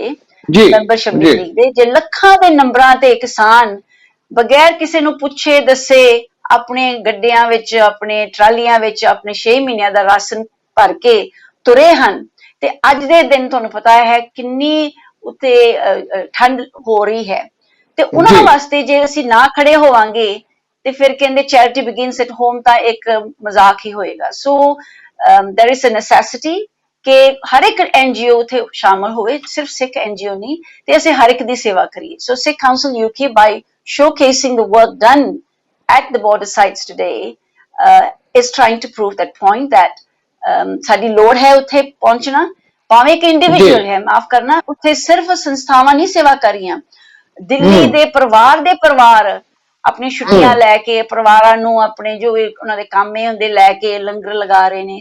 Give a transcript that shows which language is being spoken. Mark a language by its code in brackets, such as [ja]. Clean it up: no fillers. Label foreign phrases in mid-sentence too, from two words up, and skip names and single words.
[pa] ਨਵੰਬਰ 26 ਤਰੀਕ ਦੇ, ਜੇ ਲੱਖਾਂ ਦੇ ਨੰਬਰਾਂ ਤੇ ਕਿਸਾਨ ਬਗੈਰ ਕਿਸੇ ਨੂੰ ਪੁੱਛੇ ਦੱਸੇ ਆਪਣੇ ਗੱਡਿਆਂ ਵਿੱਚ, ਆਪਣੇ ਟਰਾਲੀਆਂ ਵਿੱਚ ਆਪਣੇ 6 ਮਹੀਨਿਆਂ ਦਾ ਰਾਸ਼ਨ ਭਰ ਕੇ ਤੁਰੇ ਹਨ, ਤੇ ਅੱਜ ਦੇ ਦਿਨ ਤੁਹਾਨੂੰ ਪਤਾ ਹੈ ਕਿੰਨੀ ਉੱਤੇ ਠੰਡ ਹੋ ਰਹੀ ਹੈ, ਤੇ ਉਹਨਾਂ ਵਾਸਤੇ ਜੇ ਅਸੀਂ ਨਾ ਖੜੇ ਹੋਵਾਂਗੇ ਤੇ ਫਿਰ ਕਹਿੰਦੇ [en] charity begins at home, [pa] ਤਾਂ ਇੱਕ ਮਜ਼ਾਕ ਹੀ ਹੋਏਗਾ। ਸੋ [en] there is a necessity [pa] ਕਿ ਹਰ ਇੱਕ NGO ਉੱਥੇ ਸ਼ਾਮਲ ਹੋਵੇ, ਸਿਰਫ ਸਿੱਖ NGO ਨਹੀਂ, ਤੇ ਅਸੀਂ ਹਰ ਇੱਕ ਦੀ ਸੇਵਾ ਕਰੀਏ। ਸੋ ਸਿੱਖ ਕਾਉਂਸਲ UK [en] by showcasing the work done at the border sites today is trying to prove that point that [pa] ਸਾਡੀ ਲੋੜ ਹੈ ਉੱਥੇ ਪਹੁੰਚਣਾ, ਭਾਵੇਂ ਇੱਕ ਇੰਡੀਵਿਜੂਅਲ ਹੈ, ਮਾਫ ਕਰਨਾ, ਉੱਥੇ ਸਿਰਫ ਸੰਸਥਾਵਾਂ ਨਹੀਂ ਸੇਵਾ ਕਰ ਰਹੀਆਂ, ਦਿੱਲੀ ਦੇ ਪਰਿਵਾਰ ਆਪਣੀ ਛੁੱਟੀਆਂ ਲੈ ਕੇ ਪਰਿਵਾਰਾਂ ਨੂੰ ਆਪਣੇ ਜੋ ਵੀ ਉਹਨਾਂ ਦੇ ਕੰਮ ਹੁੰਦੇ ਲੈ ਕੇ ਲੰਗਰ ਲਗਾ ਰਹੇ ਨੇ।